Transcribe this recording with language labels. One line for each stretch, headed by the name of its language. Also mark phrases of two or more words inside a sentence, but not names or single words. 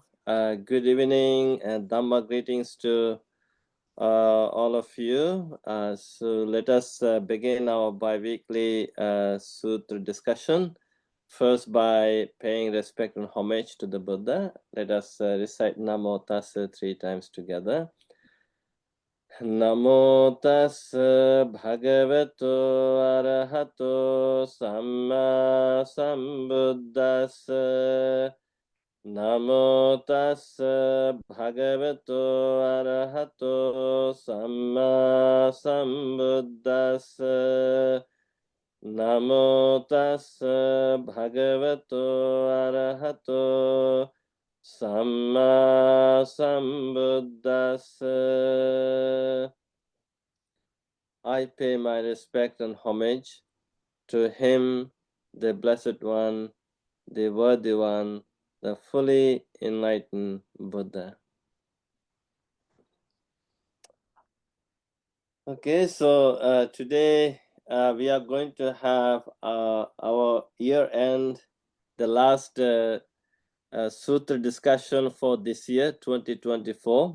English: Good evening and Dhamma greetings to all of you. So let us begin our bi-weekly Sutra discussion. First, by paying respect and homage to the Buddha, let us recite
Pali: Namo Tassa
English: 3 times together.
Pali: Namo tassa bhagavato arahato samma sambuddhassa. Namo tassa bhagavato arahato samma sambuddhassa. Namo tassa bhagavato arahato Samma Sambuddhassa.
English: I pay my respect and homage to him, the Blessed One, the Worthy One, the fully enlightened Buddha. Okay, so today we are going to have our year-end, the last Sutra discussion for this year, 2024.